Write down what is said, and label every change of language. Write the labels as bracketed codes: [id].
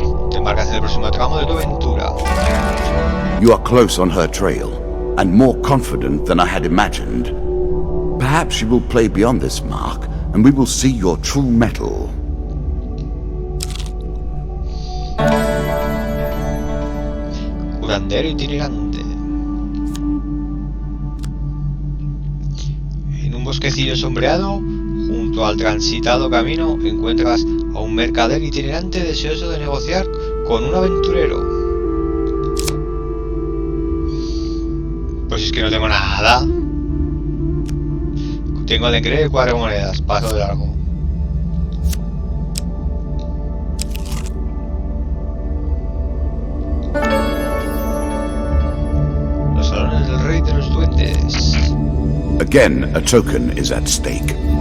[es] Te embarcas en el próximo tramo de tu aventura. [en] You are close on her trail, and more confident than I had imagined. Perhaps you will play beyond this mark, and we will see your true mettle. [es] Curandero itinerante. En un bosquecillo sombreado, junto al transitado camino, encuentras a un mercader itinerante deseoso de negociar con un aventurero. Pues es que no tengo nada. Tengo el engreído de 4 monedas, paso de largo. Los salones del rey de los duendes. [en] Again, a token is at stake.